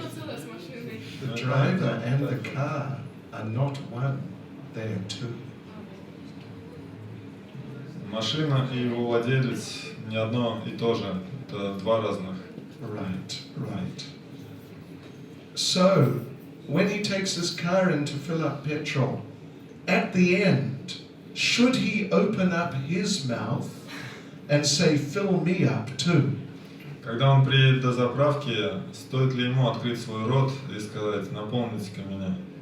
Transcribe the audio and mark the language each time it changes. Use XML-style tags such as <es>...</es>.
<en>The driver and the car are not one, they are two.</en> <ru>Машина и его владелец не одно и то же, это два разных.</ru> <en>Right, right. So, when he takes his car in to fill up petrol, at the end, should he open up his mouth and say, fill me up too?</en> <ru>Когда он приедет до заправки, стоит ли ему открыть свой рот и сказать, наполните-ка меня?</ru>